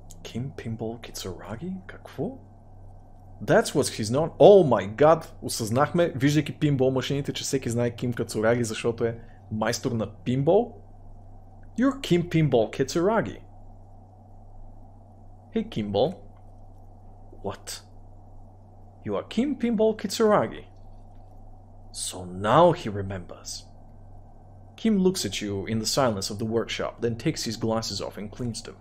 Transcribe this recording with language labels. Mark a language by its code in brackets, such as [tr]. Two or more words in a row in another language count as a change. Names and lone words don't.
[en] Kim Pinball Kitsuragi? Какво? That's what he's known. Oh my god! [bg] Осъзнахме, виждайки пинбол машините, че всеки знае Ким Кацураги, защото е майстор на пинбол. [en] You're Kim Pinball Kitsuragi. Hey Kimball. What? You are Kim Pinball Kitsuragi. So now he remembers. Kim looks at you in the silence of the workshop, then takes his glasses off and cleans them.